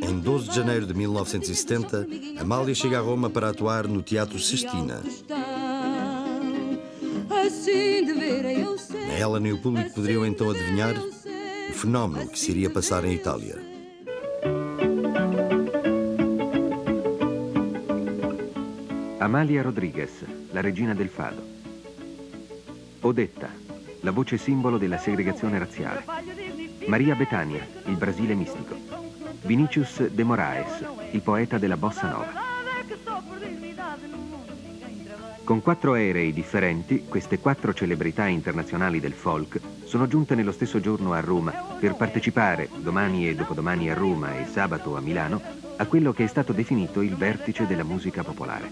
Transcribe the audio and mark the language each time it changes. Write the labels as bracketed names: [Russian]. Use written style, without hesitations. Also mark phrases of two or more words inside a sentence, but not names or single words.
[Portuguese] Em 12 de janeiro de 1970, Amália chega a Roma para atuar no Teatro Sistina. Assim devera eu ser. A Hélène e o público poderiam então adivinhar o fenómeno que se iria passar em Itália. [Italian] Amalia Rodrigues, la regina del fado. Odetta, la voce simbolo della segregazione razziale. Maria Bethania, il Brasile mistico. Vinicius de Moraes, il poeta della bossa nova. Con 4 aerei differenti, queste 4 celebrità internazionali del folk sono giunte nello stesso giorno a Roma per partecipare, domani e dopodomani a Roma e sabato a Milano, a quello che è stato definito il vertice della musica popolare.